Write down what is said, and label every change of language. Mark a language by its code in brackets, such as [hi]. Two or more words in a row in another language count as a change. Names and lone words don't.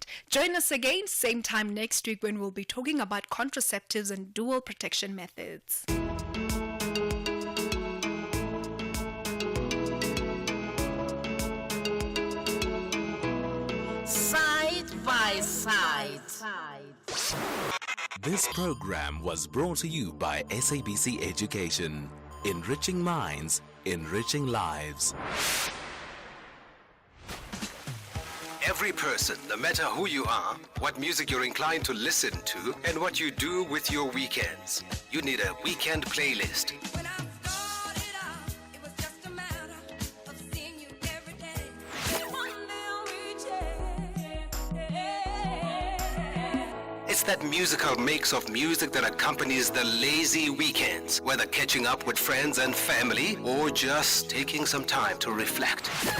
[en] Join us again, same time next week when we'll be talking about contraceptives and dual protection methods. Side by Side. This program was brought to you by SABC Education. Enriching minds, enriching lives. Every person, no matter who you are, what music you're inclined to listen to, and what you do with your weekends, you need a weekend playlist. It's that musical mix of music that accompanies the lazy weekends, whether catching up with friends and family or just taking some time to reflect.